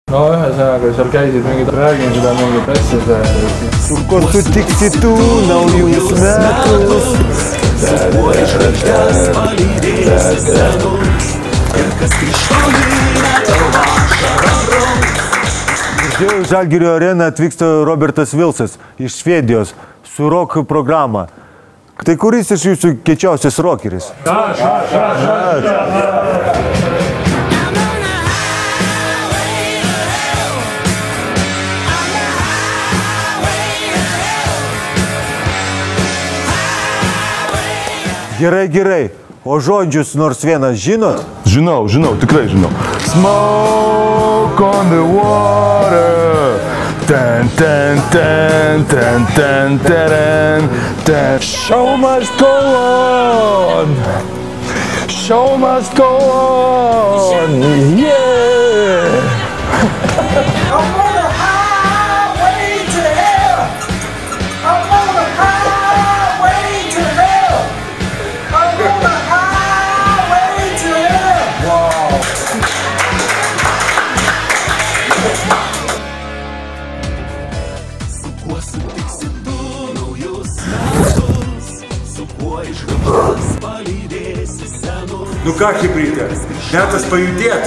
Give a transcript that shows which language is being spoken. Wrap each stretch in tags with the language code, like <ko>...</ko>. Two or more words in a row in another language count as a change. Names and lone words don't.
<et>no ühesõnaga seal käisid mingid, räägin seda mingit asjade.</et> <lt>Kus tu tiksid naujus metus. Žalgirio areną atvyksta Robertas Vilsas iš Švedijos su rock programa. Tai kuris iš jūsų kiečiausias rockeris? Gerai. O žodžius nors vienas žinot? Žinau, tikrai žinau.</lt> <en>Smoke on the water. Ten. Show must go on. Show must go on. Yeah. I'm on a highway to hell. I'm on a highway to hell. I'm on a highway to hell. Wow.</en> <lt>Nu ką, chibrytė, metas pajudėt.</lt>